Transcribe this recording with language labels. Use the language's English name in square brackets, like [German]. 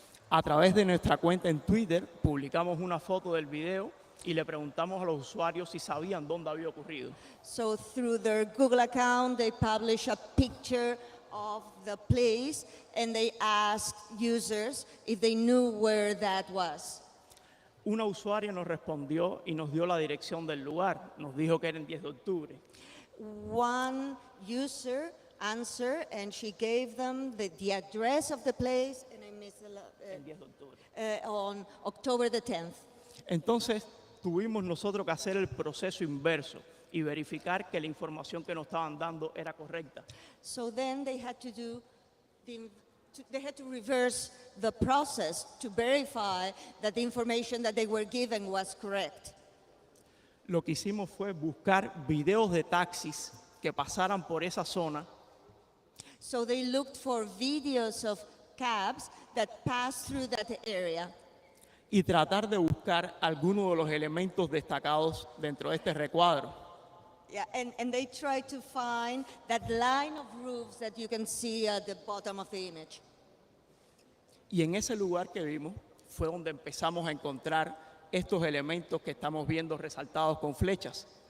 [Spanish] A través de nuestra cuenta en Twitter, publicamos una foto del video y le preguntamos a los usuarios si sabían dónde había ocurrido. [English] So through their Google account, they publish a picture of the place and they asked users if they knew where that was. [Spanish] Una usuaria nos respondió y nos dio la dirección del lugar. Nos dijo que era en 10 de octubre. [English] One user answered and she gave them the address of the place, and I missed [Spanish] En 10 de octubre. [English] on October the 10th. [Spanish] Entonces, tuvimos nosotros que hacer el proceso inverso y verificar que la información que nos estaban dando era correcta. [English] So then they had to do the they had to reverse the process to verify that the information that they were given was correct. [Spanish] Lo que hicimos fue buscar videos de taxis que pasaran por esa zona [English] So they looked for videos of cabs that passed through that area [Spanish] y tratar de buscar algunos de los elementos destacados dentro de este recuadro. [English] Yeah, and they try to find that line of roofs that you can see at the bottom of the image. [Spanish] Y en ese lugar que vimos fue donde empezamos a encontrar estos elementos que estamos viendo resaltados con flechas.